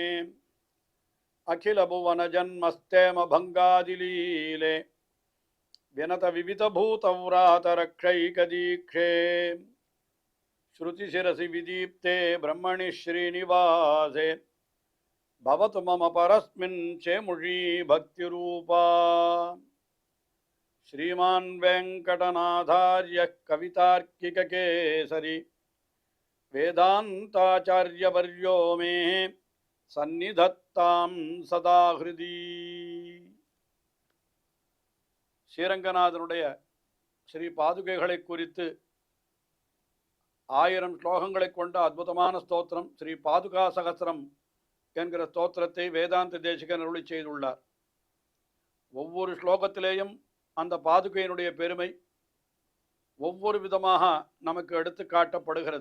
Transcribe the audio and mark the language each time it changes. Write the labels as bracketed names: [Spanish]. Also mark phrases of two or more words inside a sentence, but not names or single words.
[Sanskrit] अखिल भुवन जन्मस्थेम भङ्गादिलीले विनत विविध भूतव्रात रक्षैकदीक्षे श्रुतिशिरसि विदीप्ते ब्रह्मणि श्रीनिवासे भवतु मम परस्मिन् शेमुषी भक्तिरूपा श्रीमान् वेङ्कटनाथार्य कवितार्किककेसरी वेदान्ताचार्यवर्यो मे सन्निधत्तां सदा हृदि [Tamil] ஸ்ரீரங்கநாதனுடைய ஸ்ரீ பாதுகைகளை குறித்து 1000 ஸ்லோகங்களை கொண்ட அற்புதமான ஸ்தோத்திரம் ஸ்ரீ பாதுகா சகஸ்ரம் என்கிற ஸ்தோத்திரத்தை வேதாந்த தேசிகன் அருளி செய்துள்ளார். ஒவ்வொரு ஸ்லோகத்திலேயும் அந்த பாதுகையினுடைய பெருமை ஒவ்வொரு விதமாக நமக்கு எடுத்து காட்டப்படுகிறது.